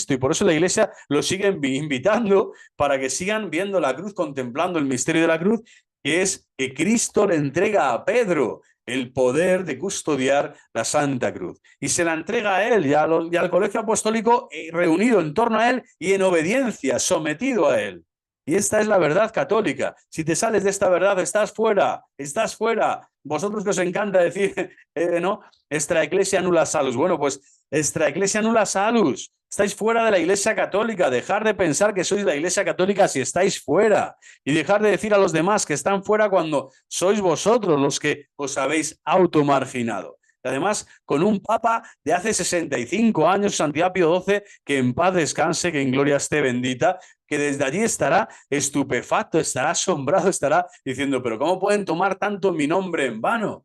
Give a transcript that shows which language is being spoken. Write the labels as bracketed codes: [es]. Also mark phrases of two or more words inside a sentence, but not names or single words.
[es] Y por eso la Iglesia los sigue invitando para que sigan viendo la cruz, contemplando el misterio de la cruz, que es que Cristo le entrega a Pedro el poder de custodiar la Santa Cruz. Y se la entrega a él y al colegio apostólico reunido en torno a él y en obediencia, sometido a él. Y esta es la verdad católica. Si te sales de esta verdad, estás fuera, estás fuera. Vosotros que os encanta decir, ¿no?, [la] extra ecclesia nulla salus. [es] Bueno, pues [la] extra ecclesia nulla salus. [es] Estáis fuera de la Iglesia Católica. Dejar de pensar que sois la Iglesia Católica si estáis fuera. Y dejar de decir a los demás que están fuera cuando sois vosotros los que os habéis automarginado. Además, con un papa de hace 65 años, Santiago Pío XII, que en paz descanse, que en gloria esté bendita, que desde allí estará estupefacto, estará asombrado, estará diciendo, pero ¿cómo pueden tomar tanto mi nombre en vano?